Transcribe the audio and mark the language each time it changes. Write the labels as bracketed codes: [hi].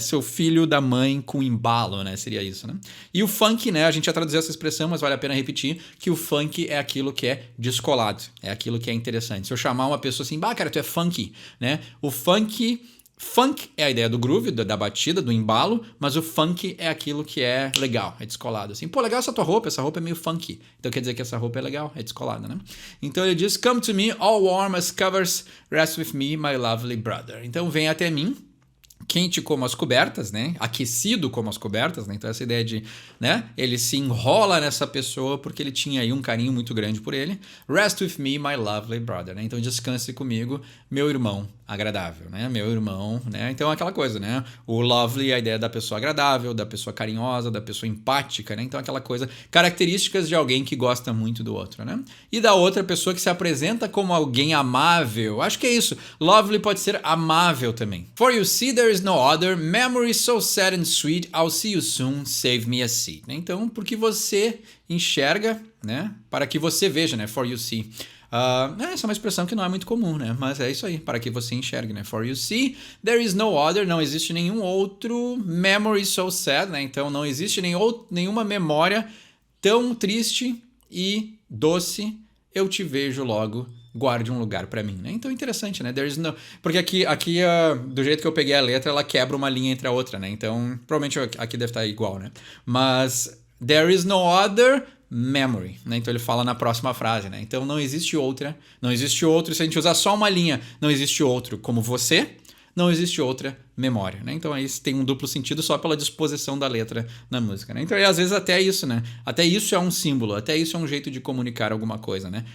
[pt] Seu filho da mãe com embalo, né? Seria isso, né? E o funk, né? A gente já traduziu essa expressão, mas vale a pena repetir que o funk é aquilo que é descolado, é aquilo que é interessante. Se eu chamar uma pessoa assim, bah, cara, tu é funky, né? O funk é a ideia do groove, da batida, do embalo, mas o funk é aquilo que é legal, é descolado. Assim, pô, legal essa tua essa roupa é meio funky. Então quer dizer que essa roupa é legal, é descolada, né? Então ele diz, [en] come to me, all warm as covers, rest with me, my lovely brother. [pt] Então vem até mim, quente como as cobertas, né? Aquecido como as cobertas, né? Então essa ideia de, né? Ele se enrola nessa pessoa porque ele tinha aí um carinho muito grande por ele. [en] Rest with me, my lovely brother, né? [pt] Então descanse comigo, meu irmão agradável, né? Meu irmão, né? Então aquela coisa, né? O lovely é a ideia da pessoa agradável, da pessoa carinhosa, da pessoa empática, né? Então aquela coisa, características de alguém que gosta muito do outro, né? E da outra pessoa que se apresenta como alguém amável. Acho que é isso. Lovely pode ser amável também. [en] For you see there is no other, memory so sad and sweet, I'll see you soon, save me a seat. [pt] Então, porque você enxerga, né? Para que você veja, né? [en] For you see. [pt] Essa é uma expressão que não é muito comum, né? Mas é isso aí, para que você enxergue, né? [en] For you see, there is no other, [pt] não existe nenhum outro [en] memory so sad, né? [pt] Então não existe nenhuma memória tão triste e doce, eu te vejo logo, guarde um lugar pra mim, né? Então interessante, né? [en] There is no... [pt] Porque aqui do jeito que eu peguei a letra, ela quebra uma linha entre a outra, né? Então provavelmente aqui deve estar igual, né? [en] Mas there is no other memory, né? [pt] Então ele fala na próxima frase, né? Então não existe outro, se a gente usar só uma linha, não existe outro como você, não existe outra memória, né? Então aí tem um duplo sentido só pela disposição da letra na música, né? Então às vezes até isso, né? Até isso é um símbolo, até isso é um jeito de comunicar alguma coisa, né?